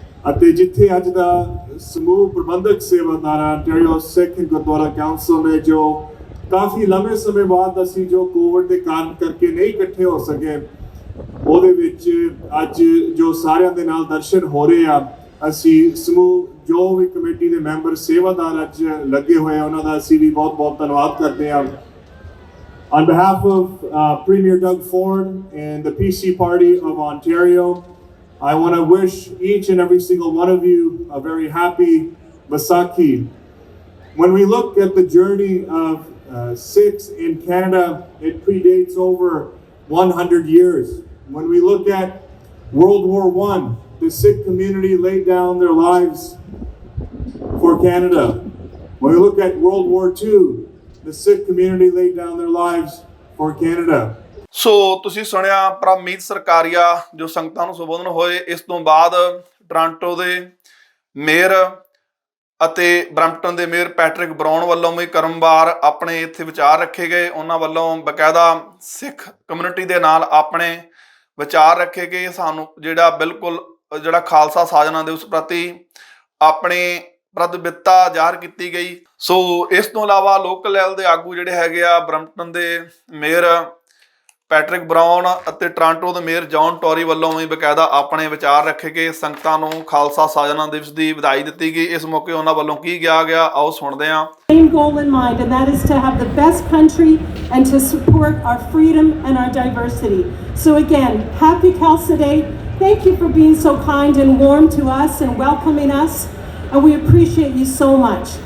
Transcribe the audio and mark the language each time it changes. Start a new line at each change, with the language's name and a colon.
Punjabi: ਅਤੇ ਜਿੱਥੇ ਅੱਜ ਦਾ ਸਮੂਹ ਪ੍ਰਬੰਧਕ ਸੇਵਾਦਾਰਾਂ ਅੰਟਾਰੀਓ ਸਿੱਖ ਗੁਰਦੁਆਰਾ ਕਾਉਂਸਲ ਨੇ, ਜੋ ਕਾਫੀ ਲੰਮੇ ਸਮੇਂ ਬਾਅਦ ਅਸੀਂ ਜੋ ਕੋਵਿਡ ਦੇ ਕਾਰਨ ਕਰਕੇ ਨਹੀਂ ਇਕੱਠੇ ਹੋ ਸਕੇ, ਉਹਦੇ ਵਿੱਚ ਅੱਜ ਜੋ ਸਾਰਿਆਂ ਦੇ ਨਾਲ ਦਰਸ਼ਨ ਹੋ ਰਹੇ ਆ, ਅਸੀਂ ਸਮੂਹ ਜੋ ਵੀ ਕਮੇਟੀ ਦੇ ਮੈਂਬਰ ਸੇਵਾਦਾਰ ਅੱਜ ਲੱਗੇ ਹੋਏ ਆ, ਉਹਨਾਂ ਦਾ ਅਸੀਂ ਵੀ ਬਹੁਤ ਬਹੁਤ ਧੰਨਵਾਦ ਕਰਦੇ ਹਾਂ।
English: On behalf of Premier Doug Ford and the PC Party of Ontario, I want to wish each and every single one of you a very happy Vaisakhi. When we look at the journey of Sikhs in Canada, it predates over 100 years. When we look at World War I, the Sikh community laid down their lives for Canada. When we look at World War II, the Sikh community laid down their lives for Canada.
Punjabi: ਸੋ ਤੁਸੀਂ ਸੁਣਿਆ ਪਰਮਮੀਤ ਸਰਕਾਰੀਆ ਜੋ ਸੰਗਤਾਂ ਨੂੰ ਸੰਬੋਧਨ ਹੋਏ। ਇਸ ਤੋਂ ਬਾਅਦ ਟੋਰਾਂਟੋ ਦੇ ਮੇਅਰ ਅਤੇ ਬਰੈਂਪਟਨ ਦੇ ਮੇਅਰ ਪੈਟਰਿਕ ਬਰਾਊਨ ਵੱਲੋਂ ਵੀ ਕਰਮਵਾਰ ਆਪਣੇ ਇੱਥੇ ਵਿਚਾਰ ਰੱਖੇ ਗਏ। ਉਹਨਾਂ ਵੱਲੋਂ ਬਕਾਇਦਾ ਸਿੱਖ ਕਮਿਊਨਿਟੀ ਦੇ ਨਾਲ ਆਪਣੇ ਵਿਚਾਰ ਰੱਖੇ ਗਏ। ਸਾਨੂੰ ਜਿਹੜਾ ਬਿਲਕੁਲ ਜਿਹੜਾ ਖਾਲਸਾ ਸਾਜਨਾ ਦਿਵਸ ਪ੍ਰਤੀ ਆਪਣੇ ਪ੍ਰਤੀਬੱਧਤਾ ਜ਼ਾਹਰ ਕੀਤੀ ਗਈ। ਸੋ ਇਸ ਤੋਂ ਇਲਾਵਾ ਲੋਕਲ ਲੈਵਲ ਦੇ ਆਗੂ ਜਿਹੜੇ ਹੈਗੇ ਆ, ਬਰੈਂਪਟਨ ਦੇ ਮੇਅਰ ਪੈਟਰਿਕ ਬਰਾਊਨ ਅਤੇ ਟੋਰਾਂਟੋ ਦੇ ਮੇਅਰ ਜੌਨ ਟੋਰੀ ਵੱਲੋਂ ਵੀ ਬਕਾਇਦਾ ਆਪਣੇ ਵਿਚਾਰ ਰੱਖੇ ਗਏ। ਸੰਗਤਾਂ ਨੂੰ ਖਾਲਸਾ ਸਾਜਨਾ ਦਿਵਸ ਦੀ ਵਧਾਈ ਦਿੱਤੀ ਗਈ। ਇਸ ਮੌਕੇ ਉਹਨਾਂ ਵੱਲੋਂ ਕੀ ਕਿਹਾ ਗਿਆ, ਆਓ ਸੁਣਦੇ ਹਾਂ।
English: Same goal in mind, and that is to have the best country and to support our freedom and our diversity. So again, happy Khalsa Day. Thank you for being so kind and warm to us and welcoming us. And we appreciate you so much.